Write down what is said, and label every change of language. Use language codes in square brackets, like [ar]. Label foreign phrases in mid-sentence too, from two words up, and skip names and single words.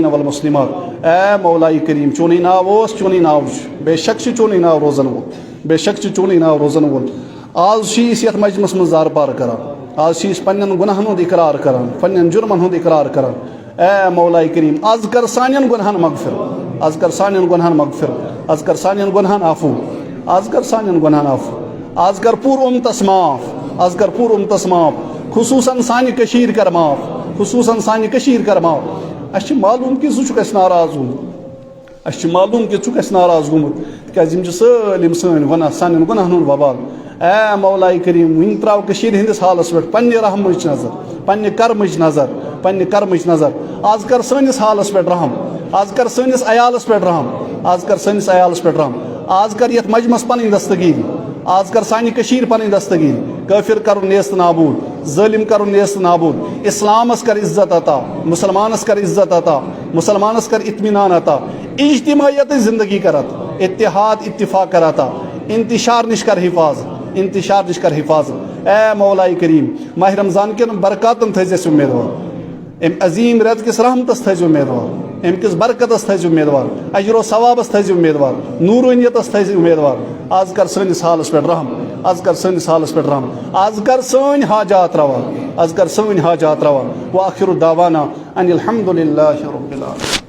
[ks] والمسلمات اے مولاي کریم چونی ناو اوس چونی ناو بے شک چونی ناو روزن وول بے شک چونی ناو روزن وول آز چھ یتھ مجلس من زار پار کران آز چھ پنن گناہن ہند اقرار کران پنن جرمن ہند اقرار کران اے مولاي کریم آز کر سانین گناہن مغفر آز کر سانین گناہن مغفر آز کر سانین گناہن عفو آز کر سانین گناہن عفو آز کر پور امتس معاف آز کر پور امتس معاف خصوصاً سانہ کشیر کر معاف خصوصاً سانہ کشیر کر معاف اس معلوم کہ ژٕ چھُکھ اَسہِ ناراض گوٚمُت اس معلوم کہ ژٕ چھُکھ اَسہِ ناراض گوٚمُت تِکیٛازِ یِم چھِ سٲلِم سٲنۍ گۄناہ سانٮ۪ن گۄناہن ہُنٛد وبال اے مولاي کریم وٕنہِ ترٛاو کٔشیٖرِ ہٕنٛدِس حالس پٮ۪ٹھ پننہِ رحمٕچ نظر پننہِ کرمٕچ نظر آز کر سٲنِس حالس پٮ۪ٹھ رحم آز کر سٲنِس عیالس پٮ۪ٹھ رحم آز کر سٲنِس عیالس پٮ۪ٹھ رحم آز کر یتھ مجمس پنٕنۍ دستگیری آز کر سانہِ کٔشیٖرِ پنٕنۍ دستگیری کٲفر کرُن نیست نابود ظٲلم کرُن نیست نابود اسلامس کر عزت عطا مسلمانس کر عزت عطا مسلمانس کر اطمینان عطا اجتماعیت زندگی کر عطا اتحاد اتفاق کر عطا انتشار نش کر حفاظت اے مولاي کریم ماہ رمضان کن برکاتن تھٲیزِ اَسہِ امیدوار ام عظیم رٮ۪تہٕ کِس رحمتس تھٲیزِ امیدوار ام کس برکتس تھٲیزِ امیدوار اجر و ثوابس تھٲیزِ امیدوار نورانیتس تھٲیزِ امیدوار آز کر سٲنِس حالس پٮ۪ٹھ رحم آز کر سٲنِس حالس پٮ۪ٹھ رحم آز کر سٲنۍ حاجات روا آز کر سٲنۍ حاجات روا [ar] وآخر دعوانا ان الحمد للہ رب العالمین.